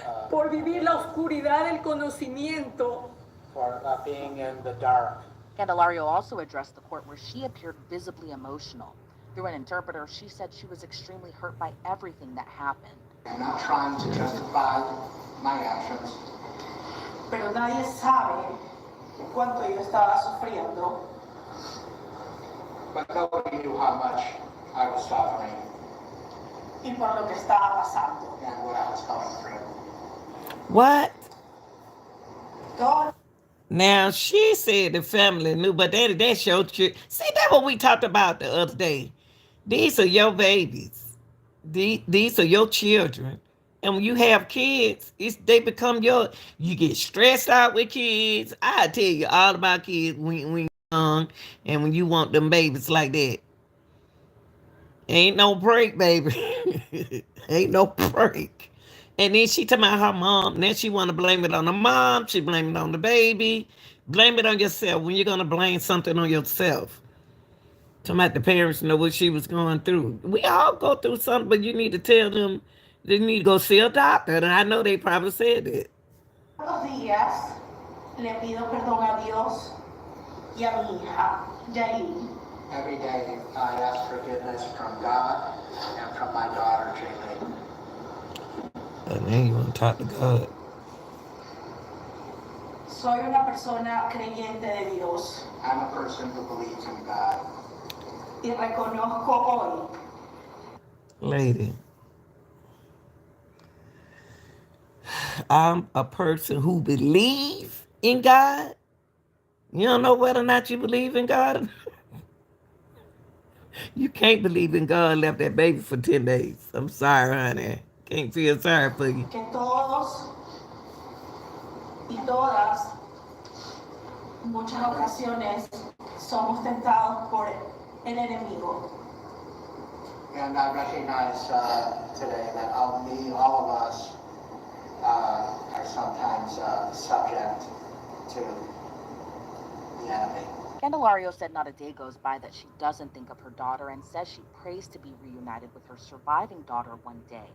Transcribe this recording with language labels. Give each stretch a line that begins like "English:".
Spanish: Por vivir la oscuridad del conocimiento.
English: for being in the dark. Candelario also addressed the court where she appeared visibly emotional. Through an interpreter, she said she was extremely hurt by everything that happened. I'm not trying to justify my actions.
Spanish: Pero nadie sabe cuánto yo estaba sufriendo.
English: But nobody knew how much I was suffering
Spanish: Y por lo que estaba pasando.
English: and what I was going through. What?
Spanish: Todo
English: Now, she said the family knew, but that's your children. See, that's what we talked about the other day. These are your babies. These are your children. And when you have kids, they become your, you get stressed out with kids. I tell you all about kids when you're young and when you want them babies like that. Ain't no break, baby. Ain't no break. And then she talking about her mom. Then she want to blame it on the mom. She blame it on the baby. Blame it on yourself when you're going to blame something on yourself. Talking about the parents know what she was going through. We all go through something, but you need to tell them they need to go see a doctor. And I know they probably said that.
Spanish: los días le pido perdón a Dios y a mi hija, Yailin.
English: Every day I ask forgiveness from God and from my daughter, Jaylene. And then you want to talk to God.
Spanish: Soy una persona creyente de Dios.
English: I'm a person who believes in God.
Spanish: Y reconozco hoy
English: Lady, I'm a person who believes in God. You don't know whether or not you believe in God. You can't believe in God and left that baby for 10 days. I'm sorry, honey. Can't feel sorry for you.
Spanish: que todos y todas, en muchas ocasiones, somos tentados por el enemigo.
English: And I recognize today that all of us are sometimes subject to the enemy. Candelario said not a day goes by that she doesn't think of her daughter and says she prays to be reunited with her surviving daughter one day.